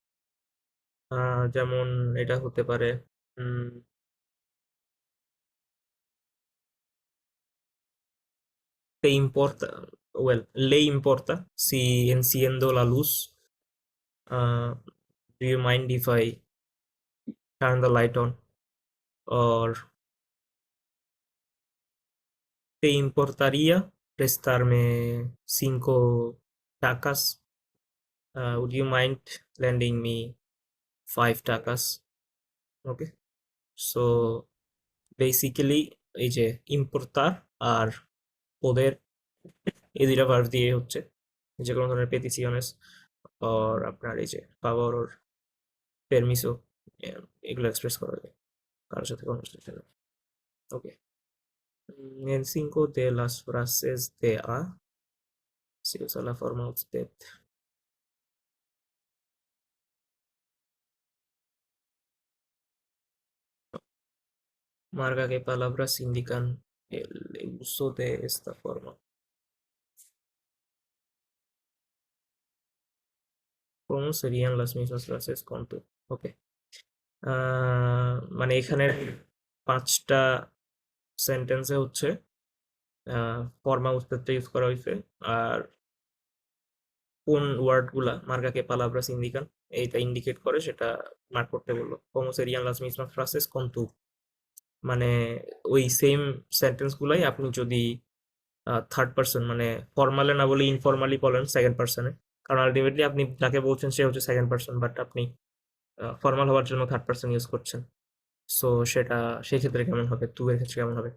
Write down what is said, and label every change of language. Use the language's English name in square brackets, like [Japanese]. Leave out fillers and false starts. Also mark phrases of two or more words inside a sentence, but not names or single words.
[Bangla] যেমন এটা হতে পারে [Spanish] te importa, well, le importa si enciendo la luz, [English] do you mind if I turn the light on, or [Spanish] te importaría prestarme 5 tacas, [English] would you mind lending me 5 tacas? [Bangla] ওকে, সো বেসিক্যালি এই যে ইম্পোর্টার আর ওদের, এই দুইটা ভার্ব দিয়ে হচ্ছে যে কোনো ধরনের পেতিসিওনেস আর আপনার এই যে পাওয়ার ওর পেরমিসো, এগুলো এক্সপ্রেস করা যায় কারোর সাথে কনভারসেশনে। ওকে, [Spanish] en 5 de las frases de A se usa la forma usted. Marca qué palabras indican el uso de esta forma. ¿Cómo serían las mismas frases con tú? [Bangla] ওকে, মানে এখানের 5টা সেন্টেন্সে হচ্ছে ফর্মা উস্তেদটা ইউজ করা হয়েছে। আর কোন ওয়ার্ডগুলা [Spanish] marca qué palabras indican [Bangla] এইটা ইন্ডিকেট করে সেটা মার্ক করতে বললো। [Spanish] como serían las mismas frases con tú, [Bangla] মানে ওই সেম সেন্টেন্স গুলাই আপনি যদি [English] third person [Bangla] মানে ফর্মালে না বলে ইনফর্মালি বলেন [English] second person, [Bangla] কারণ আলটিমেটলি আপনি যাকে বলছেন সে হচ্ছে [English] second person, [Bangla] বাট আপনি ফর্মাল হওয়ার জন্য [English] third person use [Bangla] করছেন। সো সেটা সেই ক্ষেত্রে কেমন হবে, তু এর ক্ষেত্রে কেমন হবে?